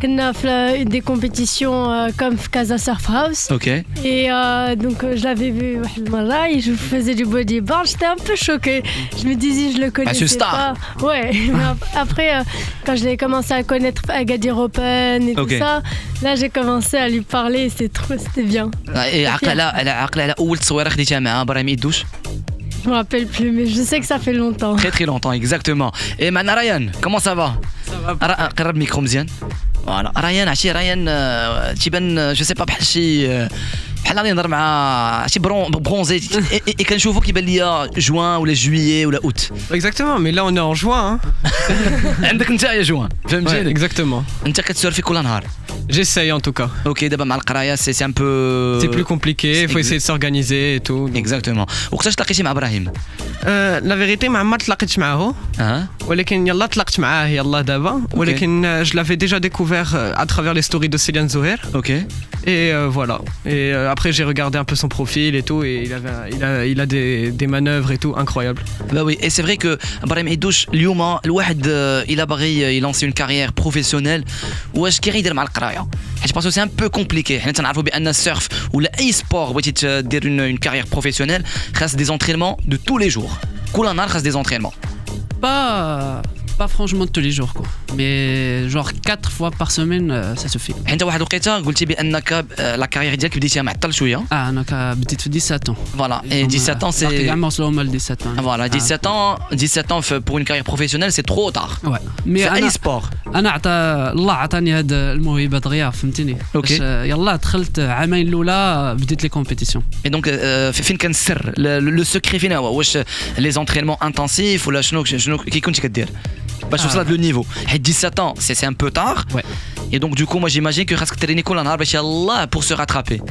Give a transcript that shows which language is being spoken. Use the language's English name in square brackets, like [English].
[French] On a fait des compétitions comme Casa Surf House. Ok. Et donc je l'avais vu là et je faisais du bodyboard. J'étais un peu choquée. Je me disais, je le connaissais c'est une star. pas. Ouais. Mais après, quand je l'ai commencé à connaître Agadir Open et Ok. tout ça, là j'ai commencé à lui parler. C'était bien. [Arabic] Et عقلة على أول تصويرة خديتها مع إبراهيم إدوش. [French] Je me rappelle plus, mais je sais que ça fait longtemps. Très très longtemps, exactement. Et maintenant Ryan, comment ça va? Ça va. [Arabic] قرب الميكرو مزيان. فوالا ريان عشي ريان تيبان جو سي با بحال شي بحال غادي نهضر مع شي برونزي كنشوفو كيبان ليا جوان ولا جويي ولا اوت. [French] Exactement, mais là on est en juin. Hein. [Arabic] عندك انت يا جوان [French] Ouais, [Arabic] فهمتيني؟ [French] exactement. [Arabic] انت كتسورفي كل نهار. [French] J'essaye en tout cas. [Arabic] اوكي دابا مع القرايه سي ان بو [French] C'est plus compliqué, il faut essayer de s'organiser et tout. donc. اكزاكتومون. [Arabic] وقتاش تلاقيتي مع ابراهيم؟ [French] La vérité, [Arabic] ما عمرت تلاقيتش معاه. اه ولكن يلا تلاقت معاه يلا دابا. ولكن [French] je l'avais déjà découvert à travers les stories de Céline Zoher. [Arabic] اوكي. [French] Et voilà. Et après j'ai regardé un peu son profil et tout, et il a des manœuvres et tout incroyables. Bah oui, et c'est vrai que Brahim Idouche [Arabic] اليوم الواحد [French] il a [Arabic] باغي يلانسي [French] une carrière professionnelle. [Arabic] واش كي غيدير مع القرايه؟ حيت باسكو سي ان بو كومبليكي. حنا تنعرفوا بان السيرف ولا اي سبور بغيتي دير [French] une carrière professionnelle [Arabic] خاص [French] des entraînements de tous les jours. [Arabic] كل نهار خاص [French] des entraînements. Pas franchement tous les jours quoi. Mais genre 4 fois par semaine ça suffit. [Arabic] انت واحد الوقيته قلتي بانك لا كارير ديالك بديتيها معطل شويه. انا بديت في [French] 17 ans. Voilà, et 17 ans c'est [Arabic] كاع وصلوا هما ل [French] 17 ans. Voilà, 17 ans pour une carrière professionnelle c'est trop tard. Ouais. Mais [Arabic] في اي سبور. انا الله عطاني هاد الموهبه دغيا فهمتيني. اوكي. يلا دخلت عامين الاولى بديت لي كومبيتيسيون. Et donc فين كان السر [French] le secret [Arabic] فين هو؟ واش [French] les entraînements intensifs [Arabic] ولا شنو كي كنتي كدير باش توصل لهاد لو نيفو؟ حيت [French] 17 ans c'est un peu tard. Ouais. Et donc du coup moi j'imagine que [Arabic] خاصك تريني كل نهار باش يلاه [French] pour se rattraper.